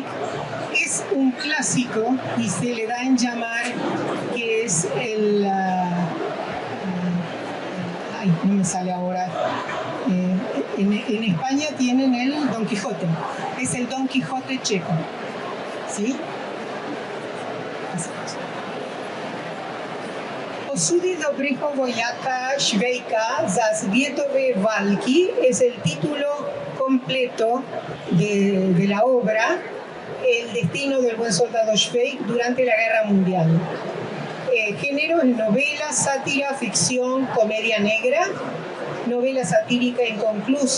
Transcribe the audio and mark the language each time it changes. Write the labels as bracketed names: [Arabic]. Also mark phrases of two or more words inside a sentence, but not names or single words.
[Spanish] Es un clásico y se le da en llamar que es el... ay, no me sale ahora. En España tienen el Don Quijote. Es el Don Quijote checo. ¿Sí? Así es. Osudy dobrého vojaka Schweika za světové války es el título completo de la obra, el destino del buen soldado Schweik durante la Guerra Mundial. Género es novela, sátira, ficción, comedia negra, novela satírica inconclusa.